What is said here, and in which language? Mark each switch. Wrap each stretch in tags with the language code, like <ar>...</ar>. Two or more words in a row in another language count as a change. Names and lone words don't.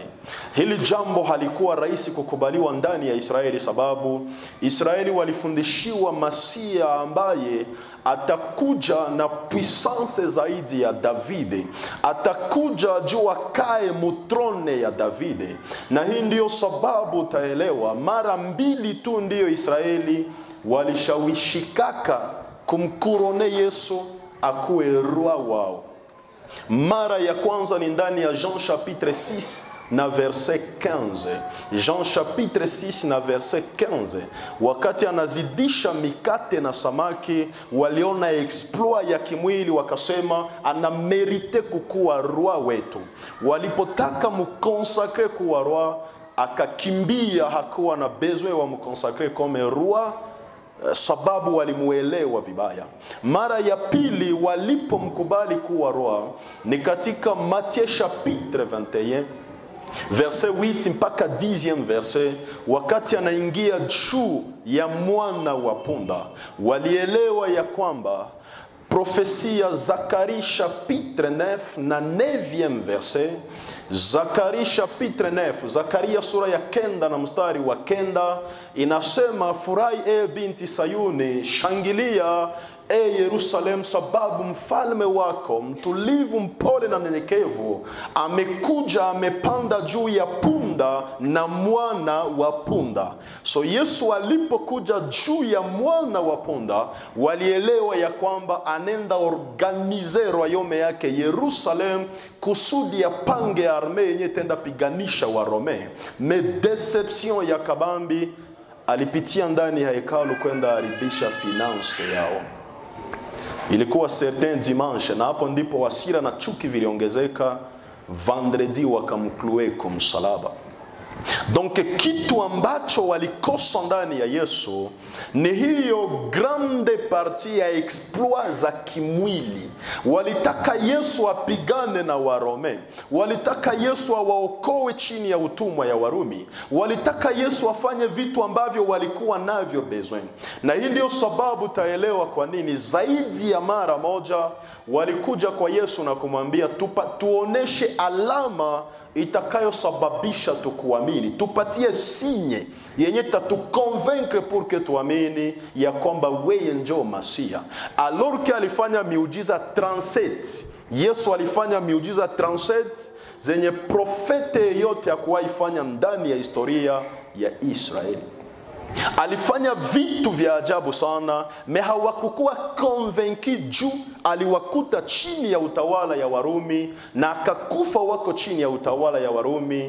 <sw>Hili jambo halikuwa rahisi kukubaliwa ndani ya Israeli, sababu Israeli walifundishiwa Masia ambaye atakuja na puissance zaidi ya Davide, atakuja juu akae mutrone ya Davide. Na hii ndiyo sababu utaelewa mara mbili tu ndiyo Israeli walishawishikaka kumkurone Yesu akuwe roi wao. Mara ya kwanza ni ndani ya Jean chapitre 6 na verset 15. Jean chapitre 6 na verset 15. Wakati anazidisha mikate na samaki, waliona exploit ya kimwili, wakasema ana merite kukuwa roi wetu. Walipotaka mukonsakre kuwa roi, akakimbia, hakuwa na besoin wa mukonsakre kome roi, sababu walimuelewa vibaya. Mara ya pili walipomkubali kuwa roi ni katika Matthieu chapitre 21 verset 8 mpaka 10e verset. Wakati anaingia juu ya mwana wa punda, walielewa ya kwamba profesia Zakari chapitre 9 na 9e verset. Zakari chapitre 9, Zakaria sura ya 9 na mstari wa 9 inasema, furahi e binti Sayuni, shangilia e Yerusalemu, sababu mfalme wako mtulivu, mpole na mnyenyekevu amekuja, amepanda juu ya punda na mwana wa punda. So Yesu alipokuja juu ya mwana wa punda, walielewa ya kwamba anenda organize royaume yake Yerusalemu kusudi ya pange arme yenye tenda piganisha wa Rome. Me deception ya kabambi, alipitia ndani ya hekalu kwenda haribisha finance yao. Ilikuwa</sw> <fr>certain dimanche,</fr> <sw>na hapo ndipo hasira na chuki viliongezeka. Vendredi wakamklue kwa msalaba. Donc kitu ambacho walikosa ndani ya Yesu ni hiyo</sw> <fr>grande partie</fr> <sw>ya exploit za kimwili. Walitaka Yesu apigane na Warome, walitaka Yesu awaokoe chini ya utumwa ya Warumi, walitaka Yesu afanye vitu ambavyo walikuwa navyo besoin. Na hii ndio sababu taelewa kwa nini zaidi ya mara moja walikuja kwa Yesu na kumwambia, tuoneshe alama itakayosababisha tukuamini, tupatie sinye yenye tatuconvaincre</sw> <fr>pour que</fr> <sw>tuamini ya kwamba wewe ndio Masia.</sw> <fr>Alors que</fr> <sw>alifanya miujiza 37, Yesu alifanya miujiza 37 zenye profete yote hakuwaifanya ndani ya historia ya Israeli. Alifanya vitu vya ajabu sana, me hawakukuwa convaincu juu aliwakuta chini ya utawala ya Warumi na akakufa wako chini ya utawala ya Warumi.</sw>